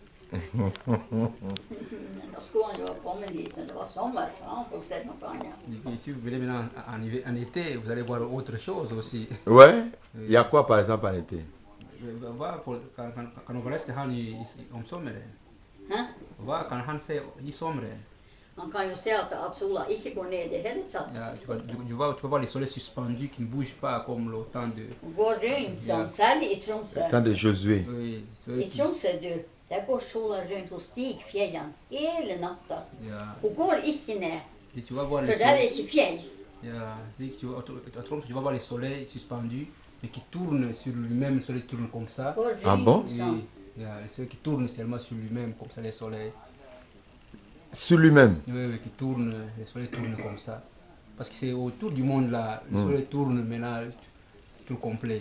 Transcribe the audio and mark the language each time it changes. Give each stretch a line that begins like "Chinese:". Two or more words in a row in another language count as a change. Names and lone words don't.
French: si vous venez maintenant en été, vous allez voir autre chose aussi. Ouais. Il y a quoi par exemple en été? Quand on reste en sommer. Quand on fait
Norwegian: i sommer.
French: Tu vas voir les soleils suspendus qui ne bougent pas comme le temps de... Le temps de Josué. Oui.
Norwegian: Der går sola rundt og stiger fjellene hele natta. Hun går ikke ned, for der er ikke fjell.
French: Tu vas voir les soleils suspendus, mais qui tournent sur lui-même, le soleil tourne comme ça. Ah bon? Oui, les soleils qui tournent seulement sur lui-même, comme ça, les soleils. Sur lui-même? Oui, qui tournent, les soleils tournent comme ça. Parce que c'est autour du monde là, le soleil tourne maintenant, tout complet.